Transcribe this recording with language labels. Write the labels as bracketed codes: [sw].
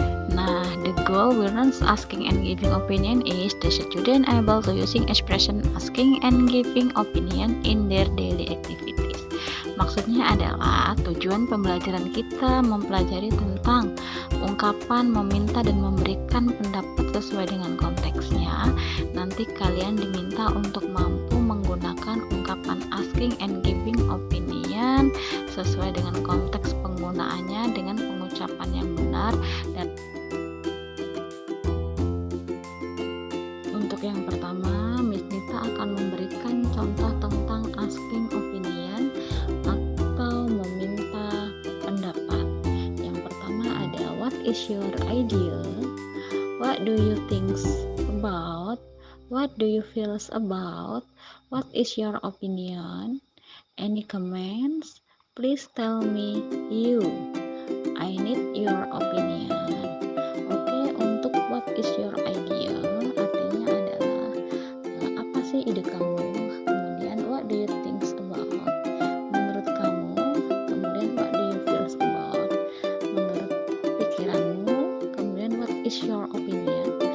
[en] Nah, the goal we learn asking and giving opinion is the student able to using expression asking and giving opinion in their daily activities. [id] Maksudnya adalah tujuan pembelajaran kita mempelajari tentang ungkapan meminta dan memberikan pendapat sesuai dengan konteksnya. Nanti kalian diminta untuk mampu menggunakan ungkapan [en] asking and giving opinion [id] sesuai dengan konteks penggunaannya dengan pengucapan yang benar. Dan untuk yang pertama, Miss Nita akan memberikan contoh tentang asking opinion atau meminta pendapat. Yang pertama ada [en] what is your idea? What do you think about? What do you feel about? What is your opinion? Any comments? Please tell me you. I need your opinion. [id] Oke, untuk [en] what is your idea [id] artinya adalah apa sih ide kamu? [en] Kemudian what do you think about? [id] Menurut kamu. [en] Kemudian what do you feel about? [id] Menurut pikiranmu. [en] Kemudian what is your opinion?